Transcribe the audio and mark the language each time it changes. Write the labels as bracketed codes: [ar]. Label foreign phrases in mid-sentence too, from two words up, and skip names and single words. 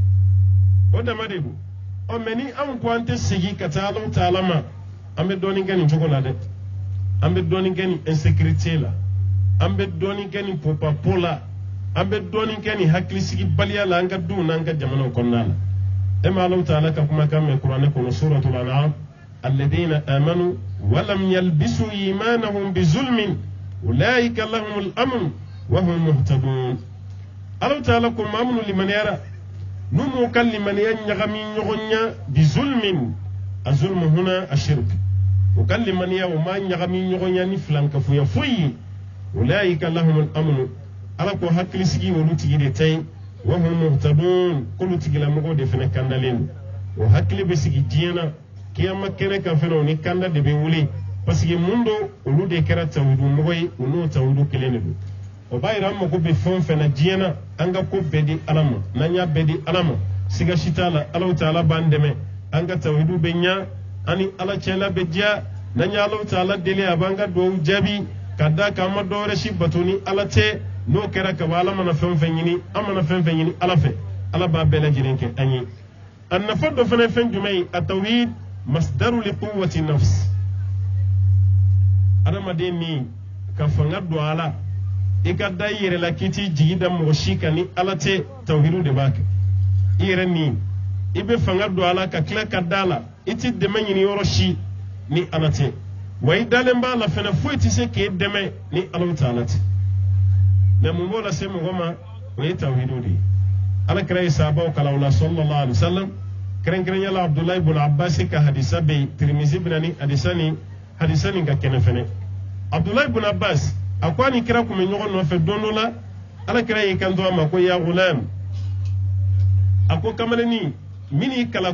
[bm] mais ni an ko an tɛ segin ka taa Allahu taala ma an bɛ dɔɔnin kɛ nin cogo la dɛ an bɛ dɔɔnin kɛ nin insécurité la an bɛ dɔɔnin kɛ nin popapo la an bɛ dɔɔnin kɛ nin hakilisigibaliya la an ka duw n'an ka jamanaw kɔnɔna la e ma Allahu taala ka kumakan mɛn kuranɛ kɔnɔ suratul an'am [ar] الذين آمنوا ولم يلبسوا إيمانهم بظلم أولئك لهم الأمن وهم مهتدون [bm] Allahu taala ko maa minnu limaniyara n'u m'u ka limaniya ɲagami ɲɔgɔn ɲa [ar] بظلم الظلم هنا الشرك [bm] u ka limaniya u ma ɲagami ɲɔgɔn ɲa ni filankafoya foyi ye [ar] أولئك لهم الأمن [bm] Ala ko hakilisigi olu tigi de ta ye [ar] وهم مهتدون [bm] k'olu tigilamɔgɔw de fana kandalen don o hakili bɛ sigi diɲɛ na kiyama kɛnɛ kan fana o ni kanda de bɛ wuli [fr] parce que [bm] mun do olu de kɛra tawhidu mɔgɔ ye u n'o tawhidu kelen de don o b'a yira an mago bɛ fɛn o fɛn na diɲɛ na an ka ko bɛɛ di Ala ma n'an y'a bɛɛ di Ala ma siga si t'a la Allahu taala b'an dɛmɛ an ka tawhidu bɛ ɲa an ni Ala cɛla bɛ diya n'an ye Allahu taala deli a b'an ka duwawu jaabi ka da kan an ma dɔwɛrɛ si bato ni Ala tɛ n'o kɛra ka bɔ Ala mana fɛn o fɛn ɲini an mana fɛn o fɛn ɲini Ala fɛ Ala b'a bɛɛ lajɛlen kɛ an ye a nafa dɔ fana ye fɛn jumɛn ye a [ar] توحيد مصدر لقوة نفس [bm] adamaden ni ka fanga don Ala i ka da i yɛrɛ la k'i t'i jigi da mɔgɔ si kan ni Ala tɛ tawhidu de b'a kɛ i yɛrɛ ni i bɛ fanga don Ala ka tila ka da la i t'i dɛmɛ ɲini yɔrɔ si ni Ala tɛ wa i dalen b'a la fana foyi tɛ se k'e dɛmɛ ni Allahu taala tɛ mais mun b'o lase mɔgɔ ma o ye tawhidu de ye Alakira ye sahabaw kalan o la [ar] صلى الله عليه وسلم [bm] kɛrɛnkɛrɛnnenya la Abdulahi ibn Abbas ka hadisa bɛ yen Tirmizi bɛ na ni hadisa nin ka kɛnɛ fɛnɛ Abdulahi ibn Abbas a ko a ni kira kun bɛ ɲɔgɔn nɔfɛ don dɔ la Alakira y'i kanto a ma ko [ar] يا غلام [bm] a ko kamalennin min y'i kalan